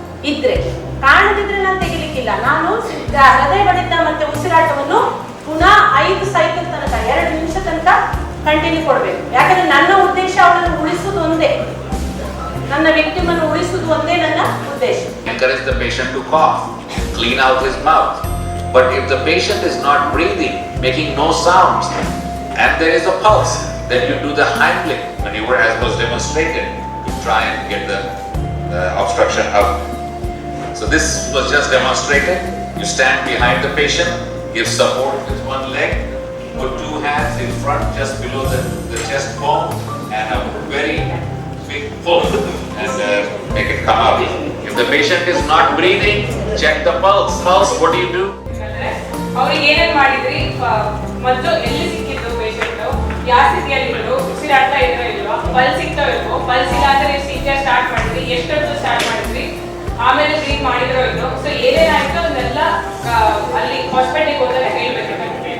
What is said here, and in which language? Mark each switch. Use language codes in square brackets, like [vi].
[kn] ಇದ್ರೆ ಕಾಣದಿದ್ರೆ ನಾನು ತೆಗಿಲಿಕ್ಕಿಲ್ಲ. ನಾನು ಹೃದಯ ಬಡಿತ ಮತ್ತೆ ಉಸಿರಾಟವನ್ನು ಪುನಃ 5 ಸೈಕಲ್ ತನಕ 2 ನಿಮಿಷ ತನಕ ಕಂಟಿನ್ಯೂ ಕೊಡ್ಬೇಕು. ಯಾಕಂದ್ರೆ ನನ್ನ ಉದ್ದೇಶ ಅವಳನ್ನು ಉಳಿಸುವುದು ಒಂದೇ, ನನ್ನ ವಿಕ್ಟಿಮ್ ಅನ್ನು ಉಳಿಸುವುದು ಒಂದೇ ನನ್ನ ಉದ್ದೇಶ. [en] encourage the patient to cough, clean out his mouth. But if the patient is not breathing, making no sounds, and there is a pulse, then you do the Heimlich maneuver as was demonstrated to try and get the obstruction out. So this was just demonstrated. You stand behind the patient, give support with one leg, put 2 hands in front just below the chest bone, and a very big pull and make it come out. If the patient is not breathing, check the pulse. Pulse, what do you do? [kn] ಅವ್ರಿಗೆ ಏನೇನ್ ಮಾಡಿದ್ರಿ, ಮೊದಲು ಎಲ್ಲಿ ಸಿಕ್ಕಿದ್ದು patient, ಯಾವ ಸ್ಥಿತಿಯಲ್ಲಿದ್ರು, ಉಸಿರಾಡ್ತಾ ಇದ್ರೋ ಇಲ್ವಾ, pulse ಸಿಗ್ತಾ ಇಲ್ವೋ, ಪಲ್ಸ್ ಇಲ್ಲ ಅಂದ್ರೆ CPR ಸ್ಟಾರ್ಟ್ ಮಾಡಿದ್ರಿ, ಎಷ್ಟೊತ್ತು ಸ್ಟಾರ್ಟ್ ಮಾಡಿದ್ರಿ, ಆಮೇಲೆ ಬ್ರೀತ್ ಮಾಡಿದ್ರೋ ಇಲ್ವೋ. ಸೊ ಏನೇನಾಯ್ತು ಅದನ್ನೆಲ್ಲ ಅಲ್ಲಿ ಹಾಸ್ಪಿಟಲ್ಗೆ ಹೋದಾಗ ಹೇಳ್ಬೇಕಾಗುತ್ತೆ.